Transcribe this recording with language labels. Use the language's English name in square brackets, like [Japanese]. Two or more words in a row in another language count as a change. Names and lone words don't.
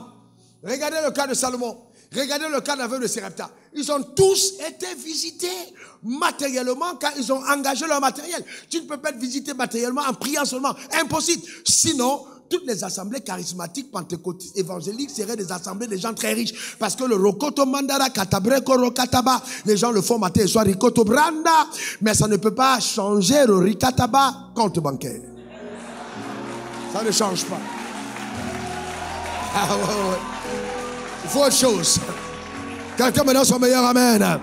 [French] Regardez le cas de Salomon. Regardez le cas de la veuve de Sarepta. Ils ont tous été visités matériellement quand ils ont engagé leur matériel. Tu ne peux pas être visité matériellement en priant seulement. Impossible. Sinon, toutes les assemblées charismatiques, pentecôtistes, évangéliques seraient des assemblées de gens très riches. Parce que le rokoto mandara katabreko rokataba, les gens le font matin et soir rikoto branda, mais ça ne peut pas changer le rikataba compte bancaire. Ça ne change pas. Ah ouais. Il faut autre chose. Quelqu'un me donne son meilleur amen.